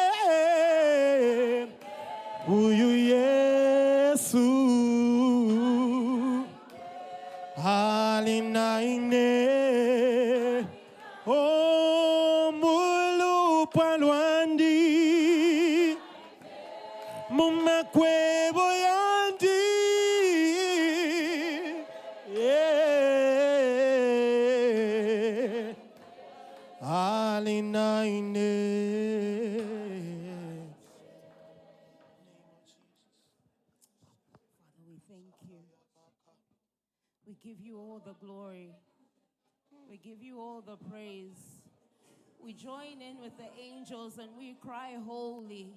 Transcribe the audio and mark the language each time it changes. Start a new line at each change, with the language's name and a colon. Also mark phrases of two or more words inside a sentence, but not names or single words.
Bemba: Uyu Yesu alinaine o mulu palwandi mumakwebo yandi yeah alinaine.
English: Father, we thank you. We give you all the glory. We give you all the praise. We join in with the angels and we cry, holy.